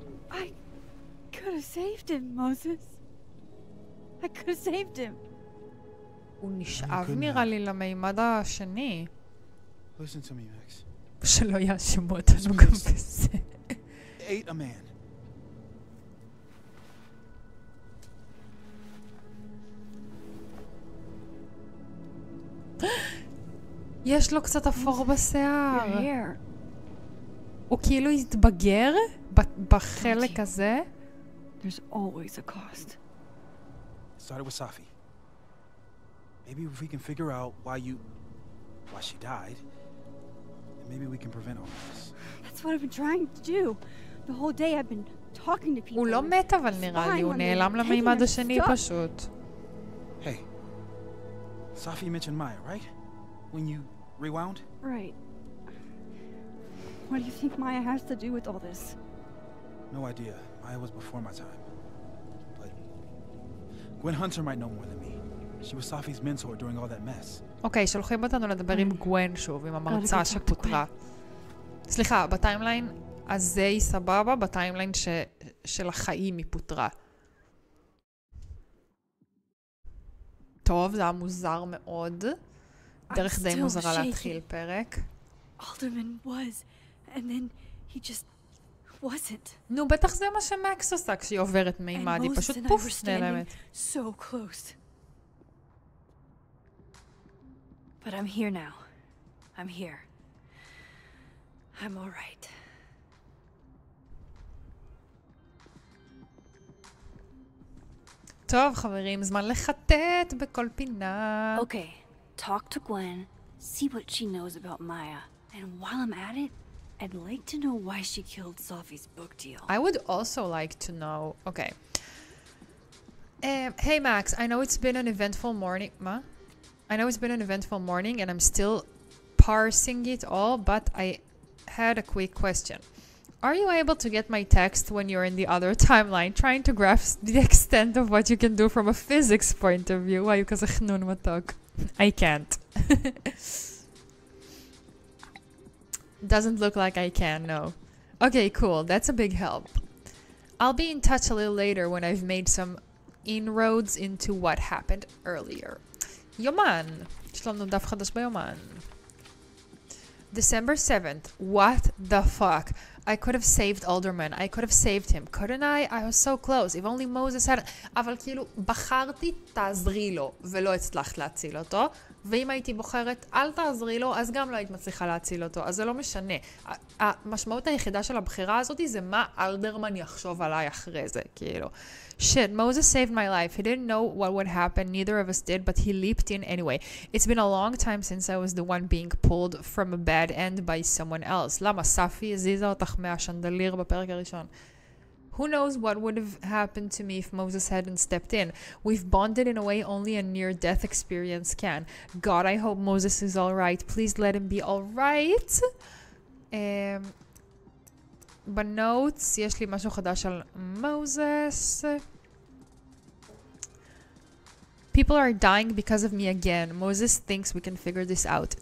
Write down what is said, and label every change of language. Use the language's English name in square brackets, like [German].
[English] I could have saved him, Moses. I could have saved him. [Hebrew] הוא נשאב נראה לי למימד השני. [English] Listen to me, Max. [Hebrew] שלא יאשימו אותנו גם בזה. [English] Ate a man. [Hebrew] יש לו קצת אפור בשיער. [English] Your hair. [Hebrew] הוא כאילו התבגר בחלק הזה. [English] There's always a cost. It started with Safi. Maybe if we can figure out why she died, then maybe we can prevent all this. That's what I've been trying to do. The whole day I've been talking to people. [Hebrew] הוא לא מת אבל נראה לי, הוא נעלם למימד השני פשוט. [English] Hey, Safi mentioned Maya, right? When you rewound? Right. What do you think Maya has to do with all this? No idea. Maya was before my time. But Gwen Hunter might know more than me. She was Safi's mentor during all that mess. [Hebrew] אוקיי, שולחים אותנו לדבר עם גwen שוב, עם המרצה שפוטרה. סליחה, בטיימליין הזה היא סבבה, בטיימליין של החיים היא פוטרה. טוב, זה היה מוזר מאוד. דרך די מוזרה להתחיל פרק. [English] Alderman was, and then he just wasn't. [Hebrew] נו, בטח זה מה שמקס עושה כשהיא עוברת מימד, היא פשוט פוף נעלמת. [English] So close. But I'm here now. I'm here. I'm all right. [Hebrew] טוב, חברים, זמן לחטט בכל פינה. [English] Okay, talk to Gwen, see what she knows about Maya, and while I'm at it, I'd like to know why she killed Sophie's book deal. I would also like to know. Okay. Hey Max, I know it's been an eventful morning. I know it's been an eventful morning and I'm still parsing it all, but I had a quick question. Are you able to get my text when you're in the other timeline, trying to grasp the extent of what you can do from a physics point of view? Why you [Hebrew] כזה חנון מתוק? [English] I can't. Doesn't look like I can, no. Okay, cool. That's a big help. I'll be in touch a little later when I've made some inroads into what happened earlier. [Hebrew] יומן. יש לנו דף חדש ביומן. [English] December 7th. What the fuck? I could have saved Alderman. I could have saved him. Couldn't I? I was so close. If only Moses had... [Hebrew] אבל כאילו, בחרתי תעזרי לו, ולא הצלחת להציל אותו. ואם הייתי בוחרת, אל תעזרי לו, אז גם לא היית מצליחה להציל אותו. אז זה לא משנה. המשמעות היחידה של הבחירה הזאת זה מה אלדרמן יחשוב עליי אחרי זה, כאילו. [English] Shit, Moses saved my life. He didn't know what would happen. Neither of us did, but he leaped in anyway. It's been a long time since I was the one being pulled from a bad end by someone else. [Hebrew] למה? ספי הזיזה אותך מהשנדליר בפרק הראשון. [English] Who knows what would have happened to me if Moses hadn't stepped in? We've bonded in a way only a near-death experience can. God, I hope Moses is all right. Please let him be all right. [Hebrew] בנוטס יש לי משהו חדש על Moses. [English] People are dying because of me again. Moses thinks we can figure this out.